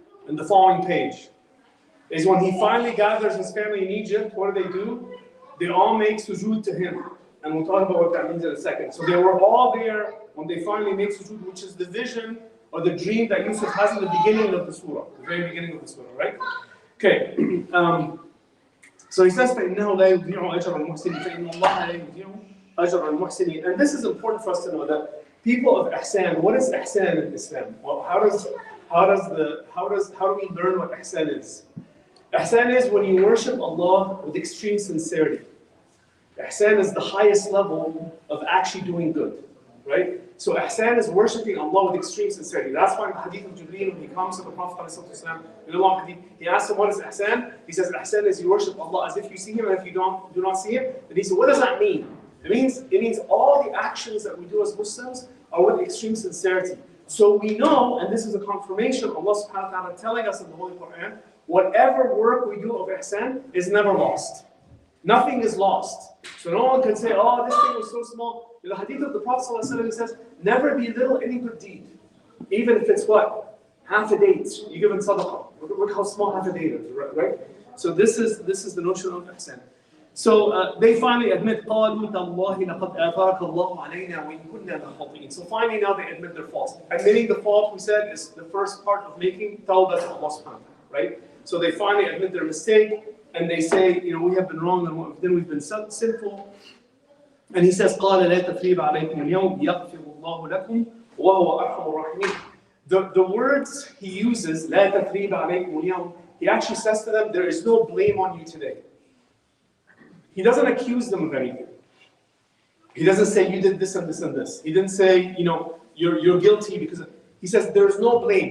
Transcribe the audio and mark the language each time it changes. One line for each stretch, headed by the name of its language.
English: In the following page, is when he finally gathers his family in Egypt, what do? They all make sujood to him. And we'll talk about what that means in a second. So they were all there when they finally make sujood, which is the vision or the dream that Yusuf has in the beginning of the surah, the very beginning of the surah, right? Okay. So he says,
Arabic: فَإِنَّهُ لَا يُضِيعُ أَجْرَ الْمُحْسِنِينَ فَإِنَّ اللَّهَ لَا يُضِيعُ أَجْرَ الْمُحْسِنِينَ.
English: And this is important for us to know that people of ihsan, what is ihsan in Islam? Well, how do we learn what ihsan is? Ihsan is when you worship Allah with extreme sincerity. Ihsan is the highest level of actually doing good, right? So ihsan is worshipping Allah with extreme sincerity. That's why in the hadith of Jibreel, when he comes to the Prophet in a long hadith, he asks him, what is ihsan? He says, ihsan is you worship Allah as if you see him, and if you do not see him. And he said, what does that mean? It means all the actions that we do as Muslims are with extreme sincerity. So we know, and this is a confirmation of Allah subhanahu wa ta'ala telling us in the Holy Quran, whatever work we do of ihsan is never lost. Nothing is lost. So no one can say, oh, this thing was so small. In the hadith of the Prophet ﷺ, he says, never belittle any good deed. Even if it's what? Half a date. You give in sadaqah. Look how small half a date is, right? So this is the notion of ihsan. So they finally admit,
Arabic: قالوا تالله لقد آثرك الله علينا وإن كنا لخاطئين.
English: So finally now they admit their faults. Admitting the fault, we said, is the first part of making tawbah to Allah subhanahu wa ta'ala, right? So they finally admit their mistake and they say, we have been wrong and then we've been sinful. And he says,
Arabic: قال لا تثريب عليكم اليوم يغفر الله لكم وهو أرحم الراحمين.
English: The words he uses,
Arabic: لا تثريب عليكم اليوم,
English: he actually says to them, there is no blame on you today. He doesn't accuse them of anything. He doesn't say you did this and this and this. He didn't say, you're guilty because he says there's no blame.